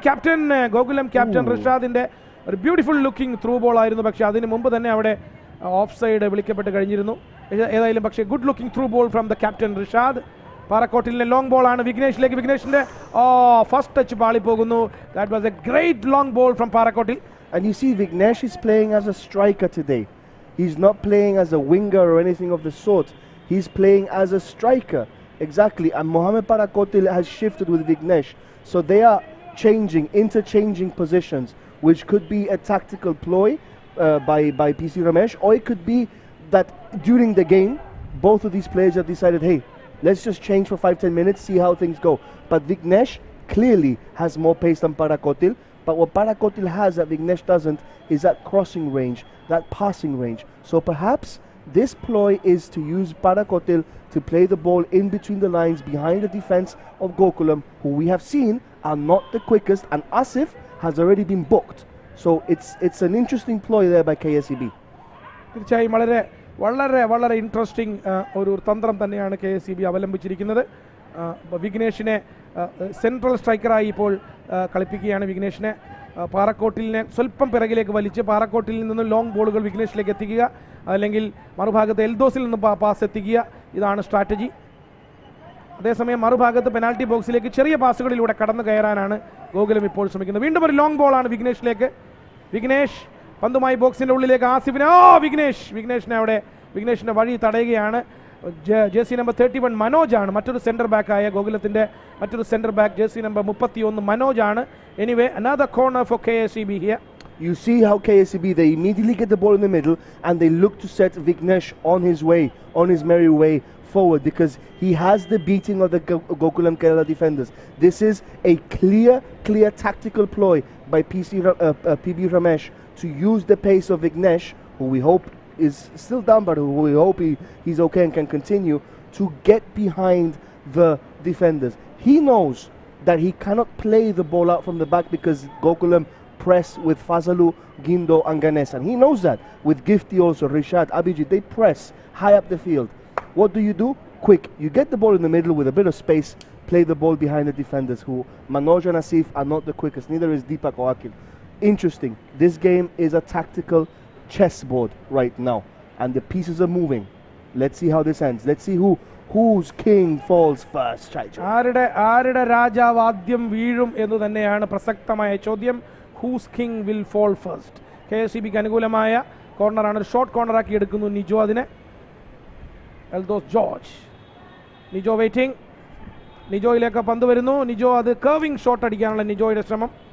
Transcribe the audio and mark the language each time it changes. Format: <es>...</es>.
<ml>Captain Gokulam captain റിഷാദിന്റെ ഒരു beautiful looking through ball ആയിരുന്നു. പക്ഷേ അതിന് മുമ്പ് തന്നെ അവിടെ ഓഫ് സൈഡ് വിളിക്കപ്പെട്ട് കഴിഞ്ഞിരുന്നു. ഏതായാലും പക്ഷേ</ml> <en>Good looking through ball from the captain Rishad.</en> <ml>പാറക്കോട്ടിലിന്റെ long ball ആണ് വിഘ്നേഷിലേക്ക്. വിഘ്നേഷിന്റെ ഫസ്റ്റ് ടച്ച് പാളി പോകുന്നു.</ml> <en>That was a great long ball from Parakotil. And you see, Vignesh is playing as a striker today. He's not playing as a winger or anything of the sort. He's playing as a striker. Exactly, and Mohamed Parakotil has shifted with Vignesh, so they are interchanging positions, which could be a tactical ploy by PC Ramesh, or it could be that during the game both of these players have decided, hey, let's just change for 5-10 minutes, see how things go. But Vignesh clearly has more pace than Parakotil, but what Parakotil has that Vignesh doesn't is that crossing range, that passing range. So perhaps this ploy is to use Parakotil to play the ball in between the lines behind the defense of Gokulam, who we have seen are not the quickest, and Asif has already been booked. So it's an interesting ploy there by KSEB.</en> <ml>തീർച്ചയായും വളരെ interesting ഒരു തന്ത്രം തന്നെയാണ് KSEB അവലംബിച്ചിരിക്കുന്നത്. വിഘ്നേഷിനെ central സ്ട്രൈക്കറായി ഇപ്പോൾ കളിപ്പിക്കുകയാണ്. വിഘ്നേഷിനെ പാറക്കോട്ടിലിനെ സ്വല്പം പിറകിലേക്ക് വലിച്ച് പാറക്കോട്ടിൽ നിന്ന് long ബോളുകൾ വിഘ്നേഷിലേക്ക് എത്തിക്കുക, അല്ലെങ്കിൽ മറുഭാഗത്ത് എൽദോസിൽ നിന്ന് പാസ് എത്തിക്കുക. ഇതാണ് സ്ട്രാറ്റജി. അതേസമയം മറുഭാഗത്ത് പെനാൽറ്റി ബോക്സിലേക്ക് ചെറിയ പാസുകളിലൂടെ കടന്നു കയറാനാണ് ഗോകുലം ഇപ്പോൾ ശ്രമിക്കുന്നത്. വീണ്ടും ഒരു ലോങ് ബോളാണ് വിഘ്നേഷിലേക്ക്. വിഘ്നേഷ് പന്തുമായി ബോക്സിൻ്റെ ഉള്ളിലേക്ക്. ആസിഫിനെ വിഘ്നേഷിൻ്റെ വഴി തടയുകയാണ്. ജേഴ്സി നമ്പർ 31 മനോജാണ് മറ്റൊരു സെൻറ്റർ ബാക്കായ ഗോകുലത്തിൻ്റെ മറ്റൊരു centre back. Jersey number 31 മനോജാണ്.</ml> <en>Anyway, another corner for KSEB here. You see how KSEB, they immediately get the ball in the middle and they look to set Vignesh on his merry way forward, because he has the beating of the Gokulam Kerala defenders. This is a clear tactical ploy by PB Ramesh to use the pace of Vignesh, who we hope is still down, but who we hope he's okay and can continue to get behind the defenders. He knows that he cannot play the ball out from the back because Gokulam press with Fazalu, Gindo and Ganesh, and he knows that. With Gifty also, Rishad, Abhijit, they press high up the field. What do? Quick, you get the ball in the middle with a bit of space, play the ball behind the defenders, who Manoj and Asif are not the quickest, neither is Deepak or Akil. Interesting, this game is a tactical chessboard right now, and the pieces are moving. Let's see how this ends. Let's see whose king falls first, Chaicho?</en> <ml>ആരുടെ രാജാവ് ആദ്യം വീഴും എന്ന് തന്നെയാണ് പ്രസക്തമായ ചോദ്യം.</ml> <en>Whose king will fall first.</en> <ml>KSEBക്ക് അനുകൂലമായ കോർണറാണ്. ഒരു ഷോർട്ട് കോർണറാക്കി എടുക്കുന്നു നിജോ അതിനെ. എൽദോസ് ജോർജ്. നിജോ വെയിറ്റിംഗ്. നിജോയിലേക്ക് പന്ത് വരുന്നു. നിജോ അത് കർവിംഗ് ഷോട്ട് അടിക്കാനുള്ള നിജോയുടെ ശ്രമം.</ml>